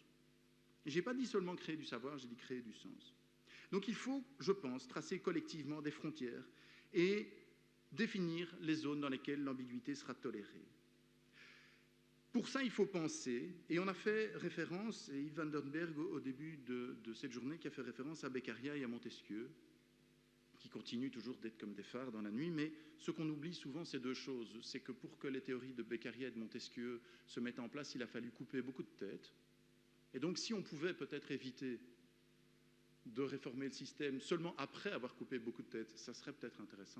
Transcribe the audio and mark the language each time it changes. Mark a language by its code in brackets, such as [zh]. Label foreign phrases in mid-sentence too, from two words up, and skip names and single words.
[fr] Et je n'ai pas dit seulement créer du savoir, j'ai dit créer du sens. Donc il faut, je pense, tracer collectivement des frontières et définir les zones dans lesquelles l'ambiguïté sera tolérée. Pour ça, il faut penser, et on a fait référence, et Yves van den Berg au début de cette journée, qui a fait référence à Beccaria et à Montesquieu, qui continuent toujours d'être comme des phares dans la nuit, mais ce qu'on oublie souvent, c'est deux choses. C'est que pour que les théories de Beccaria et de Montesquieu se mettent en place, il a fallu couper beaucoup de têtes. Et donc, si on pouvait peut-être éviter de réformer le système seulement après avoir coupé beaucoup de têtes, ça serait peut-être intéressant.